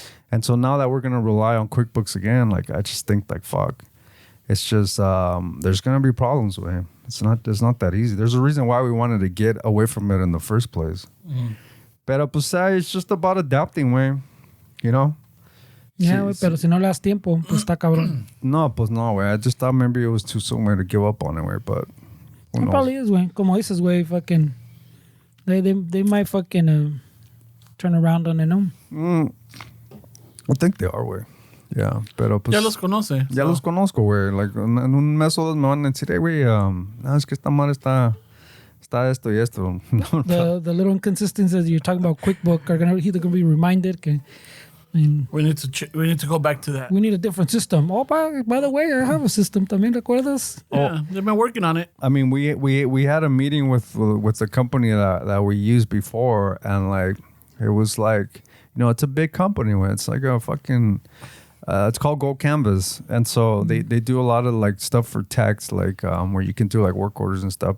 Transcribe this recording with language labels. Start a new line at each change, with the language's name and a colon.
English: And so now that we're gonna rely on QuickBooks again, like I just think like fuck, it's just there's gonna be problems with it. It's not that easy. There's a reason why we wanted to get away from it in the first place.
Spanish: Pero pues
English: it's just about adapting, way, you know.
Spanish: Yeah, güey, pero si no le das tiempo, pues está cabrón. No, pues no,
English: güey. I just thought maybe it was too soon, güey, to give up on it, güey, but who knows? Probably is, güey.
Spanish: Como dices,
English: güey, fucking, they might fucking turn around on it, no? I think they are, güey. Yeah,
Spanish: pero pues... Ya los conoce. Ya los conozco, güey. Like, en un mes o dos me van a decir, hey, güey, es que esta madre está esto y esto.
English: The little inconsistencies you're talking about QuickBook are either going to be reminded
Spanish: que...
English: I mean, we need to go back to that. We need a different system. Oh, by the way, I have a system
Spanish: también, ¿recuerdas?
English: Yeah, they've been working on it. I mean, we had a meeting with the company that we used before, and like it was like, it's a big company. It's like a fucking it's called Gold Canvas, and so they do a lot of like stuff for text, like where you can do like work orders and stuff.